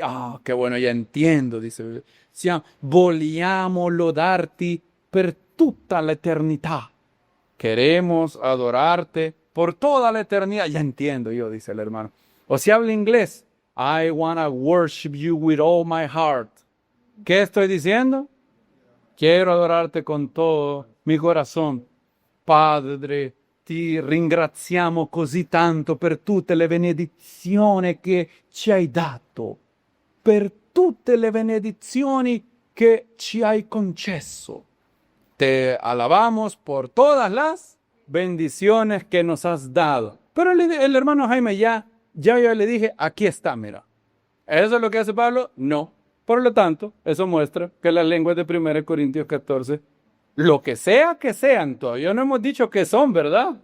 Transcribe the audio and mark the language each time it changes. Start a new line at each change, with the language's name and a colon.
Spanish: Ah, qué bueno, ya entiendo, dice.
Italian: Vogliamo lodarti per tutta l'eternità.
Spanish: Queremos adorarte por toda la eternidad. Ya entiendo yo, dice el hermano. O si habla inglés,
English: I wanna worship you with all my heart.
Spanish: ¿Qué estoy diciendo? Quiero adorarte con todo mi corazón.
Italian: Padre, ti ringraziamo così tanto per tutte le benedizioni che ci hai dato, per tutte le benedizioni che ci hai concesso.
Spanish: Te alabamos por todas las bendiciones que nos has dado. Pero el hermano Jaime yo le dije, aquí está, mira. ¿Eso es lo que hace Pablo? No. Por lo tanto, eso muestra que las lenguas de 1 Corintios 14, lo que sea que sean, todavía no hemos dicho qué son, ¿verdad?